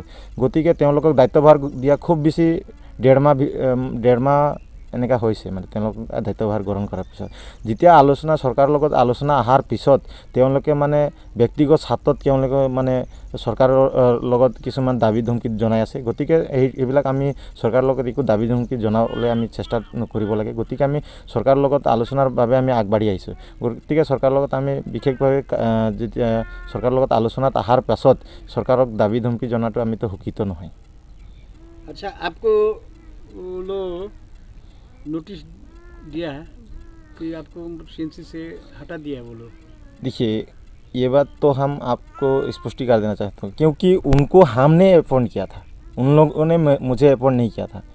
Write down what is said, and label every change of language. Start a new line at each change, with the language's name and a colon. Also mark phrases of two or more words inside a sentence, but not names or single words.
Assamese: গতিকে তেওঁলোকক দায়িত্বভাৰ দিয়া খুব বেছি ডেৰ মাহ এনেকা হৈছে মানে তেওঁলোক দায়িত্বভাৰ গ্ৰহণ কৰাৰ পিছত যেতিয়া চৰকাৰৰ লগত আলোচনা অহাৰ পিছত তেওঁলোকে মানে ব্যক্তিগত স্বাৰ্থত তেওঁলোকে মানে চৰকাৰৰ লগত কিছুমান দাবী ধমকি জনাই আছে। গতিকে এইবিলাক আমি চৰকাৰৰ লগত একো দাবী ধমকি জনাবলৈ আমি চেষ্টা নকৰিব লাগে। গতিকে আমি চৰকাৰৰ লগত আলোচনাৰ বাবে আমি আগবাঢ়ি আহিছোঁ। গতিকে চৰকাৰৰ লগত আমি বিশেষভাৱে যেতিয়া চৰকাৰৰ লগত আলোচনাত অহাৰ পাছত চৰকাৰক দাবী ধমকি জনাটো আমিতো শকিত নহয়।
Hindi: अच्छा, आपको लो नोटिस दिया है कि आपको सीएनसी से हटा दिया है वो लोग? देखिए, ये बात तो हम आपको स्पष्ट कर देना चाहता हूँ क्योंकि उनको हमने अपॉइंट किया था, उन लोगों ने मुझे अपॉइंट नहीं किया था।